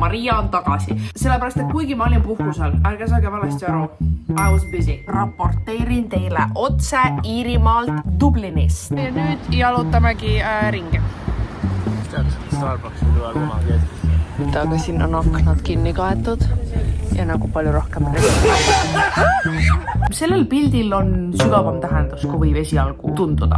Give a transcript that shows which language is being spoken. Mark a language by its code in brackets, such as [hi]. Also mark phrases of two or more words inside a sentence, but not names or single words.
[et] Maria on tagasi. Sellepärast, et kuigi ma olin puhkusel, ärge saage valesti aru. [en] I was busy. [et] Raporteerin teile otse Iirimaalt Dublinist. Ja nüüd jalutamegi ringi. Starbucksi tuleb kunagi Eestis. Aga siin on aknad kinni kaetud ja nagu palju rohkem. Sellel pildil on sügavam tähendus, kui võib esialgu tunduda.